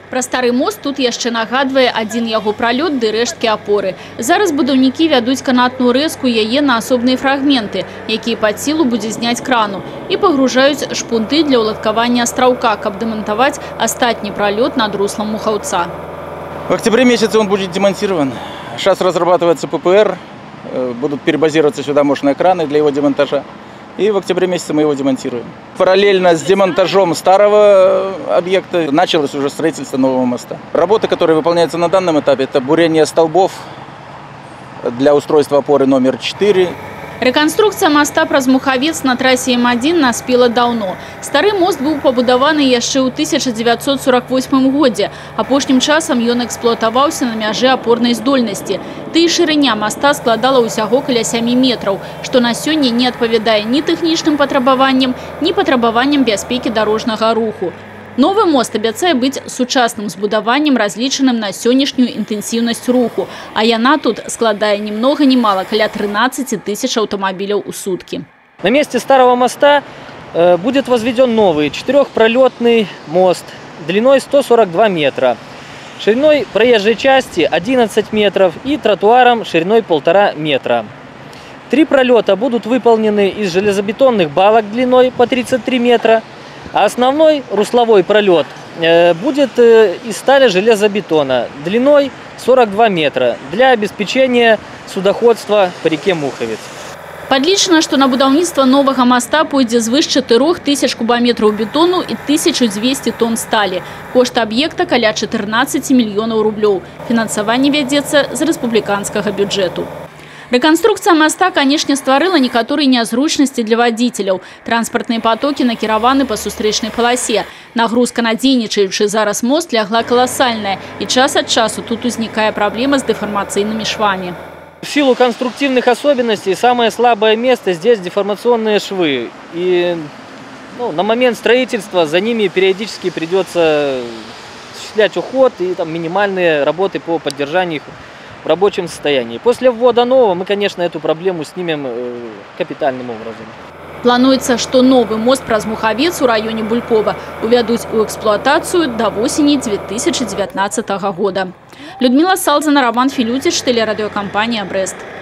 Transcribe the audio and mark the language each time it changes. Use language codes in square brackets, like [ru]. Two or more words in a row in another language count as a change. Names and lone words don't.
[be] Пра стары мост тут яшчэ нагадвае адзін яго пралёт ды рэшткі апоры. Зараз будаўнікі вядуць канатную рэзку яе на асобныя фрагменты, якія пад сілу будзе зняць крану, і пагружаюць шпунты для уладкавання астраўка, каб демонтовать астатні пралёт над руслом Мухаўца. [ru] В октябре месяце он будет демонтирован. Сейчас разрабатывается ППР, будут перебазироваться сюда мощные краны для его демонтажа. И в октябре месяце мы его демонтируем. Параллельно с демонтажом старого объекта началось уже строительство нового моста. Работы, которые выполняются на данном этапе, это бурение столбов для устройства опоры номер 4. [be] Рэканструкцыя моста праз Мухавец на трасе М1 наспела даўно. Стары мост быў пабудаваны яшчэ ў 1948 годзе. Апошнім часам ён эксплуатаваўся на мяжы апорнай здольнасці. Ды і шырыня моста складала ўсяго каля 7 метраў, што на сёння не адпавядае ні тэхнічным патрабаванням, ні патрабаванням бяспекі дарожнага руху. Новы мост абяцае быць сучасным збудаваннем, разлічаным на сённяшнюю інтэнсіўнасць руху, а яна тут складае [ru] ни много ни мало [be] каля 13 тысяч [ru] автомобилей у сутки. На месте старого моста будет возведен новый четырехпролетный мост длиной 142 метра, шириной проезжей части 11 метров и тротуаром шириной 1,5 метра. 3 пролета будут выполнены из железобетонных балок длиной по 33 метра, а основной русловой пролет будет из стали железобетона длиной 42 метра для обеспечения судоходства по реке Мухавец. [be] Падлічана, што на будаўніцтва новага моста пойдзе звыш 4000 кубометраў бетону і 1200 тонн сталі. Кошт аб'екта каля 14 мільёнаў рублёў. Фінансаванне вядзецца з рэспубліканскага бюджэту. Рэканструкцыя моста, канешне, стварыла некаторыя нязручнасці для вадзіцеляў. Транспартныя потокі накіраваны па сустрэчнай паласе. Нагрузка на дзейнічаючы зараз мост лягла каласальная, і час ад часу тут узнікае праблема з дэфармацыйнымі швамі. [ru] В силу конструктивных особенностей самое слабое место здесь деформационные швы. И на момент строительства за ними периодически придется осуществлять уход и минимальные работы по поддержанию их в рабочем состоянии. После ввода нового мы, конечно, эту проблему снимем капитальным образом. [be] Плануецца, што новы мост праз Мухавец у раёне Булькова увядуць у эксплуатацыю да восені 2019 года. [ru] Людмила Салзана, Роман Филютич, телерадиокомпания «Брест».